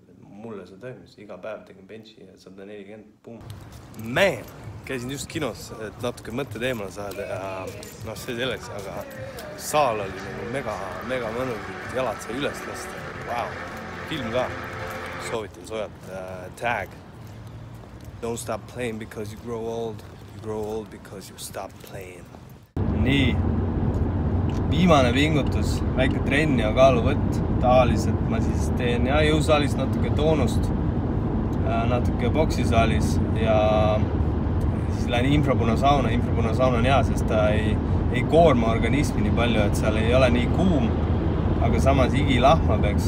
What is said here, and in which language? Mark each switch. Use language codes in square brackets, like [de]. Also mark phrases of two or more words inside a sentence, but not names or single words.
[et] Mulle see toimis, iga päev tegin benchi ja 140, boom. Man, käisin just kinos, et natuke mõtted eemale saada ja see selleks, aga saal oli nagu mega mõnus, jalad sai üles lasta. Wow, film ka. Soovitan soojalt tag. [en] Don't stop playing because you grow old. You grow old because you stop playing. [et] Nii. Viimane pingutus, väike trenn ja kaaluvõtt. Tavaliselt ma siis teen jõusaalis natuke toonust, natuke boksisaalis ja siis lähen infrapunasauna. Infrapunasauna on hea, sest ta ei koorma organismi nii palju, et seal ei ole nii kuum, aga samas higi lahmab, eks.